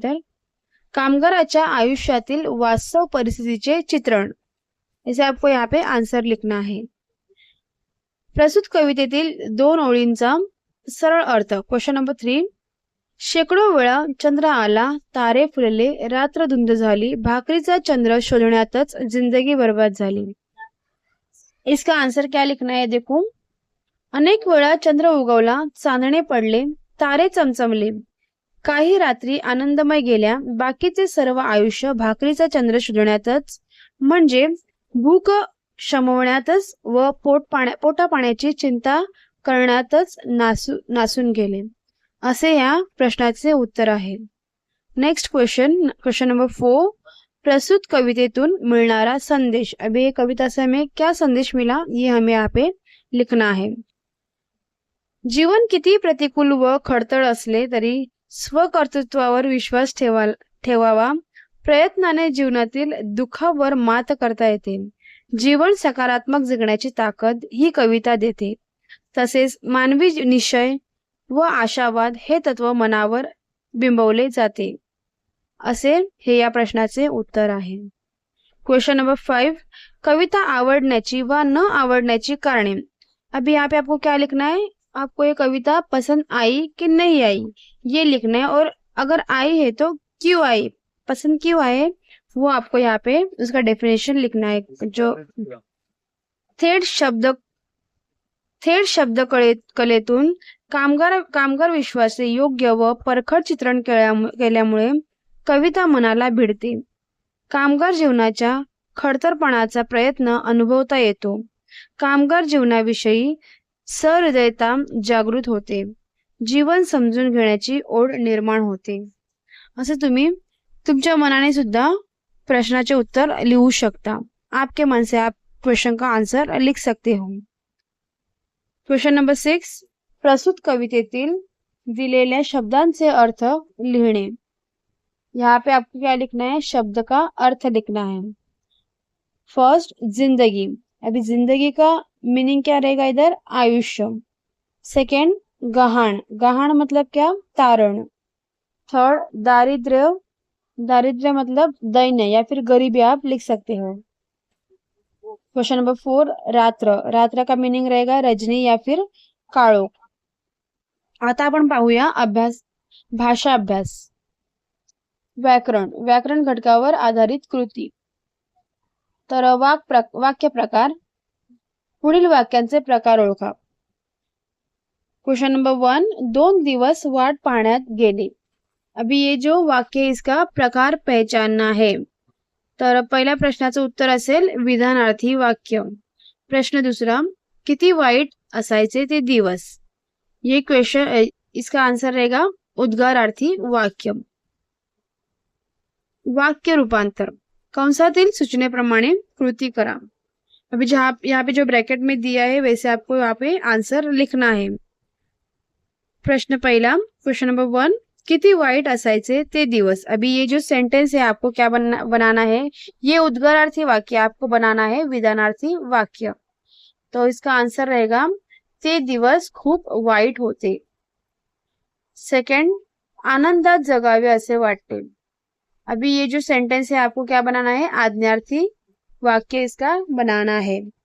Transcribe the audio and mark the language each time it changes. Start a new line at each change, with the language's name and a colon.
Marathi: तर कामगाराच्या आयुष्यातील वास्तव परिस्थितीचे चित्रण.
Hindi: इसे आपको यहाँ पे आंसर लिखना है.
Marathi: प्रस्तुत कवितेतील 2 ओळींचा सरळ अर्थ. Question number 3. शेकडो वेळा चंद्र आला, तारे फुलले, रात्र धुंद झाली, भाकरीचा चंद्र शोधण्यातच जिंदगी बर्बाद झाली.
Hindi: इसका आंसर क्या लिखना है? देखो.
Marathi: अनेक वेळा चंद्र उगवला, चांदणे पडले, तारे चमचमले, काही रात्री आनंदमय गेल्या, बाकीचे सर्व आयुष्य भाकरीचा चंद्र शोधण्यातच म्हणजे भूक शमवण्यातच व पोटापाण्याची चिंता करण्यातच नासून गेले. असे या प्रश्नाचे उत्तर आहे. Next question number 4. प्रस्तुत कवितेतून मिळणारा संदेश.
Hindi: अभी ये कविता से हमें क्या संदेश मिला ये हमें यहाँ पे लिखना है.
Marathi: जीवन किती प्रतिकूल व खडतळ असले तरी स्वकर्तृत्वावर विश्वास ठेवावा. प्रयत्नाने जीवनातील दुःखावर मात करता येते. जीवन सकारात्मक जगण्याची ताकद ही कविता देते. तसेच मानवी निश्चय व आशावाद हे तत्व मनावर बिंबवले जाते. असे हे या प्रश्नाचे उत्तर आहे. क्वेश्चन नंबर 5, कविता आवडण्याची व न आवडण्याची कारणे।
Hindi: अभी यहाँ पे आपको क्या लिखना है, आपको ये कविता पसंद आई कि नहीं आई ये लिखना है, और अगर आई है तो क्यों आई, पसंद क्यों आए वो आपको यहाँ पे उसका डेफिनेशन लिखना है।
Marathi: जो थेट शब्द कलेतून कामगार विश्वाचे योग्य व परखड चित्रण केल्यामुळे कविता मनाला भिडते। कामगार जीवनाच्या खडतरपणाचा प्रयत्न अनुभवता येतो। कामगार जीवनाविषयी सहृदयता जागृत होते। जीवन समजून घेण्याची ओढ निर्माण होते। असे तुम्ही तुमच्या मनाने सुद्धा प्रश्नाचे उत्तर लिहू शकता।
Hindi: आपके मन से आप क्वेश्चन का आंसर लिख सकते हो।
Marathi: क्वेश्चन नंबर 6, प्रस्तुत कवितेतील दिलेल्या शब्दांचे अर्थ लिखने।
Hindi: यहाँ पे आपको क्या लिखना है, शब्द का अर्थ लिखना है। फर्स्ट, जिंदगी। अभी जिंदगी का मीनिंग क्या रहेगा इधर, आयुष्य। सेकेंड, गहाण। गहाण मतलब क्या, तारण। थर्ड, दारिद्र्य। दारिद्र्य मतलब दैन्य या फिर गरीबी आप लिख सकते हो। क्वेश्चन नंबर 4, रात्र। रात्र का मीनिंग रहेगा रजनी या फिर काळोख।
Marathi: आता आपण पाहूया अभ्यास, भाषा अभ्यास। व्याकरण। व्याकरण घटकावर आधारित कृती। तर वाक्य प्रकार, पुढील वाक्यांचे प्रकार ओळखा। क्वेश्चन नंबर 1, 2 दिवस वाट पाहण्यात गेले।
Hindi: अभी ये जो वाक्य है इसका प्रकार पहचानना है।
Marathi: तर पहिल्या प्रश्नाचं उत्तर असेल विधानार्थी वाक्य। प्रश्न दुसरा, किती वाईट असायचे ते दिवस।
Hindi: ये क्वेश्चन, इसका आंसर रहेगा उद्गारार्थी वाक्य।
Marathi: वाक्य रूपांतर, कंसातील सूचनेप्रमाणे कृती करा।
Hindi: अभी जहाँ यहाँ पे जो ब्रैकेट में दिया है वैसे आपको यहाँ पे आंसर लिखना है।
Marathi: प्रश्न पहला, क्वेश्चन नंबर 1, किती वाईट असायचे ते दिवस।
Hindi: अभी ये जो सेंटेंस है आपको क्या बनाना है, ये उद्गारार्थी वाक्य आपको बनाना है विधानार्थी वाक्य। तो इसका आंसर रहेगा
Marathi: ते दिवस खूप वाईट होते।
Hindi: सेकंड,
Marathi: आनंदात जगावे असे वाटते।
Hindi: अभी ये जो सेंटेंस है आपको क्या बनाना है, आज्ञार्थी वाक्य इसका बनाना है।